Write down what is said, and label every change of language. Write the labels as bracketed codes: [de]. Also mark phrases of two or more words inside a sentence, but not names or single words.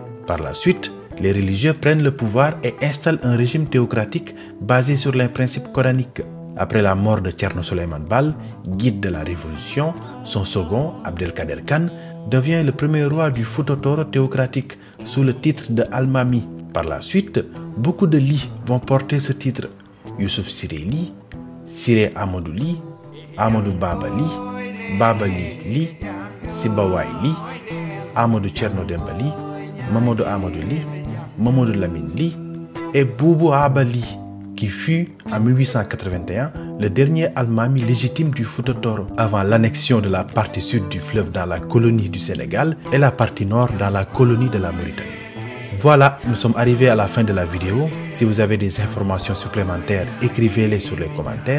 [fr] Par la suite, les religieux prennent le pouvoir et installent un régime théocratique basé sur les principes coraniques. Après la mort de Thierno Souleymane Baal, guide de la révolution, son second, Abdelkader Khan, devient le premier roi du Fouta Toro théocratique sous le titre de Almami. Par la suite, beaucoup de Ly vont porter ce titre. Youssouf Siré Ly, Siré Amadou Ly, Amadou Baba Ly, Ly, Sibawai Ly, Amadou Thierno Demba Ly, Mamadou Amadou Ly, Mamadou Lamine Ly et Boubou Aba Ly, qui fut en 1881 le dernier Almami légitime du Fouta Toro, avant l'annexion de la partie sud du fleuve dans la colonie du Sénégal et la partie nord dans la colonie de la Mauritanie. Voilà, nous sommes arrivés à la fin de la vidéo. Si vous avez des informations supplémentaires, écrivez-les sur les commentaires.